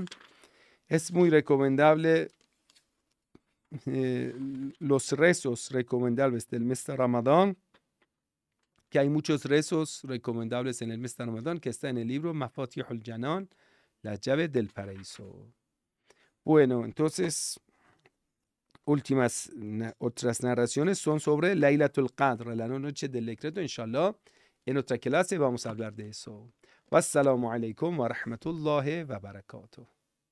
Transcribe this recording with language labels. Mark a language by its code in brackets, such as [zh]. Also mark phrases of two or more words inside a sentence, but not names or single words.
[es] Es muy recomendable los rezos recomendables del mes de Ramadán, que hay muchos rezos recomendables en el mes de Ramadán, que está en el libro Mafatihul Janan, las llaves del paraíso. Bueno, entonces, otras narraciones son sobre Laylatul Qadr, la noche del decreto. Inshallah, en otra clase vamos a hablar de eso. [ar] والسلام عليكم ورحمة الله وبركاته.